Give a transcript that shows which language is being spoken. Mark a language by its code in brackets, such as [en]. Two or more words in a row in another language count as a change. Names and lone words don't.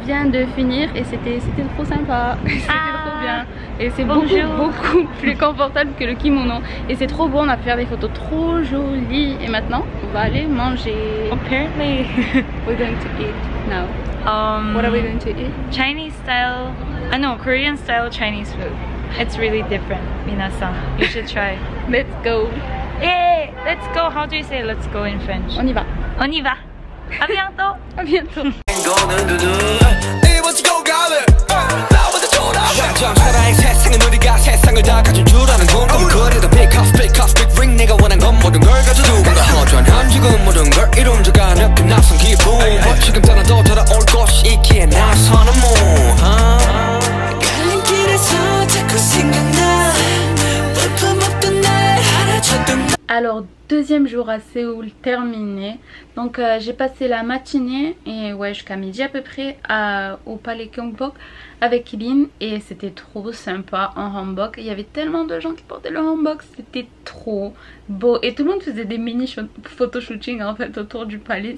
[fr] de finir et c'était trop sympa. C'était trop bien. Et c'est beaucoup plus confortable que le kimono. Et c'est trop beau, on a pu faire des photos trop jolies. Et maintenant, on va aller manger. [en] Apparently, We're going to eat now. What are we going to eat? Chinese style, no, Korean style Chinese food. It's really different, minasan. You should try. Let's go. Hey, let's go. How do you say let's go in French? [fr] On y va. On y va. À bientôt. À bientôt. [ko] 사랑의 세상은 우리가 세상을 다 가진 줄 아는 건 그래도 [en] big house big ring [ko] 내가 원한 건 모든 걸 가져도 뭔가 허전한 지금 모든 걸 이룬 줄 아는 그 낯선 기분 지금 떠나도 돌아올 곳이 있기에 나서는 갈림길에서 자꾸 생각나 볼품없던 날 알아줬던. [fr] Alors deuxième jour à Séoul terminé. Donc j'ai passé la matinée et ouais jusqu'à midi à peu près au palais Gyeongbok avec Lin et c'était trop sympa en hanbok. Il y avait tellement de gens qui portaient le hanbok, c'était trop beau et tout le monde faisait des mini photoshooting en fait autour du palais.